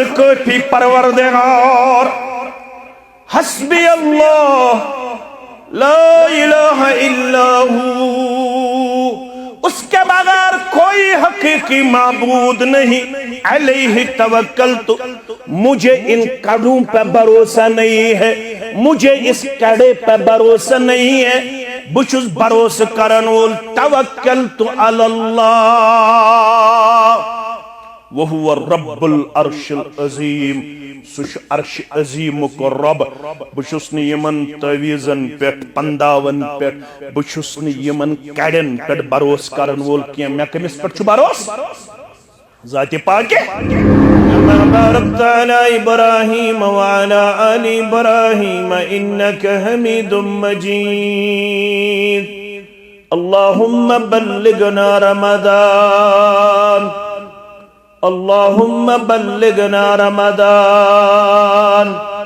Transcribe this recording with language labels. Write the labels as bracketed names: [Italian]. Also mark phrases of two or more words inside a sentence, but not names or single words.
[Urdu] کافی پروردگار [Arabic] حسبی اللہ لا الہ الا ہو [Urdu] اس کے بغیر کوئی حقیقی معبود نہیں [Arabic] علیہ توکلت [Urdu] مجھے ان کڑوں پہ بھروسہ نہیں ہے مجھے اس کڑے پہ بھروسہ نہیں ہے [Kashmiri] بچس بھروسہ کرن وول [Arabic] توکلت علی اللہ وہو رب العرش العظیم [Kashmiri] سش عرش عظیم کو رب بچس نی یمن تویزن پیٹ پنداون پیٹ بچس نی یمن کڑن پیٹ بھروس کرن وول کیا میں کمس پیٹ چھو بھروس ذات پاک [Arabic] كما باركت على إبراهيم وعلى آل إبراهيم إنك حميد مجيد اللهم بلغنا رمضان اللهم بلغنا رمضان